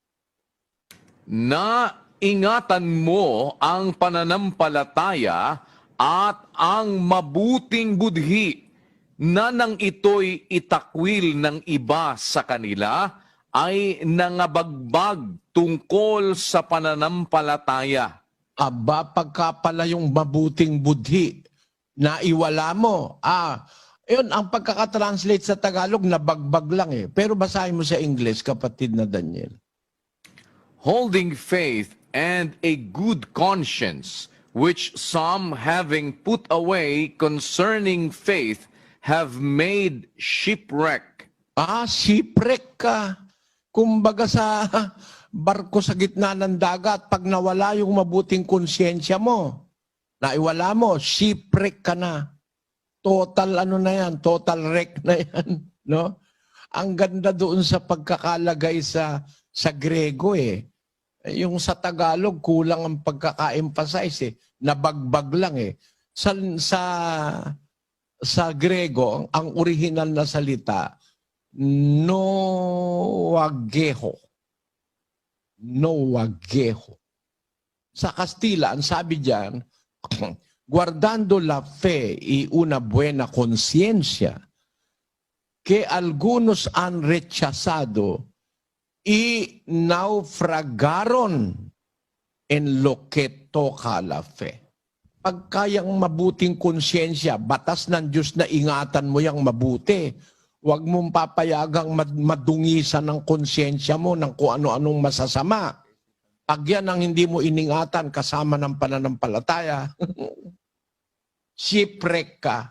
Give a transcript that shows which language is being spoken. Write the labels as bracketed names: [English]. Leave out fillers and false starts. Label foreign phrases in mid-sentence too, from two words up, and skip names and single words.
[Filipino] Na ingatan mo ang pananampalataya at ang mabuting budhi na nang ito'y itakwil ng iba sa kanila ay nangabagbag tungkol sa pananampalataya. Aba, pagka pala yung mabuting budhi na iwala mo. Yun, ang pagkakatranslate sa Tagalog, nabagbag lang eh. Pero basahin mo sa English, kapatid na Daniel. [English] Holding faith and a good conscience, which some having put away concerning faith have made shipwreck. [Filipino] Shipwreck ka. Kumbaga sa barko sa gitna ng dagat, pag nawala yung mabuting konsyensya mo, naiwala mo, shipwreck ka na. Total ano na yan, [English] total wreck [Filipino] na yan. No? Ang ganda doon sa pagkakalagay sa Grego eh. Yung sa Tagalog, kulang ang pagkaka-emphasize eh. Nabagbag lang eh. Sa Grego, ang original na salita, noageho. Noageho. Sa Kastila, ang sabi diyan, [Spanish] guardando la fe y una buena conciencia que algunos han rechazado y naufragaron en lo que toca la fe. [Filipino] Pagkayang mabuting konsyensya, batas ng Diyos na ingatan mo yung mabuti. Huwag mong papayagang madungisan ng konsyensya mo ng kung ano-anong masasama. Pag yan ang hindi mo iningatan kasama ng pananampalataya, shipwreck ka.